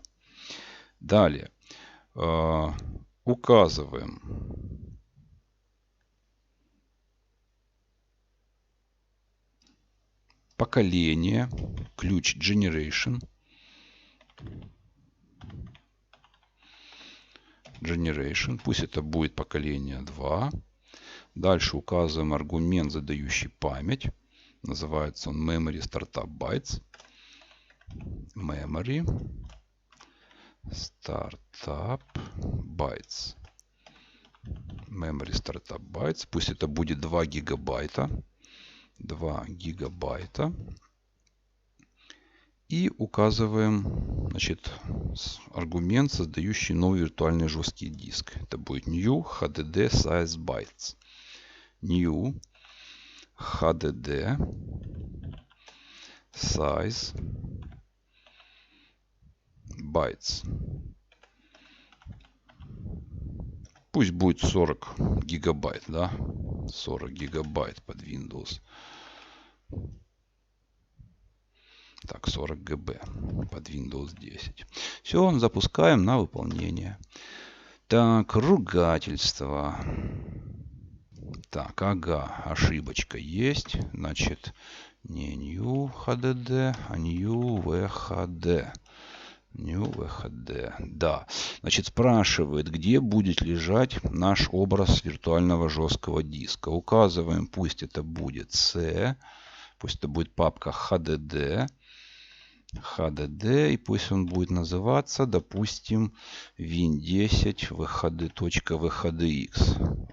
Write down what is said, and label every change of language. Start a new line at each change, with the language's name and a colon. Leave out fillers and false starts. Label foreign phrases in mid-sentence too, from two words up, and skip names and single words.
Russian: Далее указываем поколение, ключ generation. Пусть это будет поколение 2. Дальше указываем аргумент, задающий память. Называется он
English: memory startup bytes. Memory startup bytes. Memory startup bytes.
Russian: Пусть это будет 2 гигабайта. 2 гигабайта. И указываем, значит, аргумент, создающий новый виртуальный жесткий диск. Это будет
English: new HDD size bytes. New HDD size bytes.
Russian: пусть будет 40 гигабайт, да, 40 гигабайт под Windows. Так, 40 ГБ под Windows 10. Все, запускаем на выполнение. Так, ругательство. Так, ага, ошибочка есть. Значит, не
English: new HDD,
Russian: а
English: new VHD. New VHD. Да.
Russian: Значит, спрашивает, где будет лежать наш образ виртуального жесткого диска. Указываем, пусть это будет C. Пусть это будет папка HDD. HDD, и пусть он будет называться, допустим, win10 vhd.vhdx.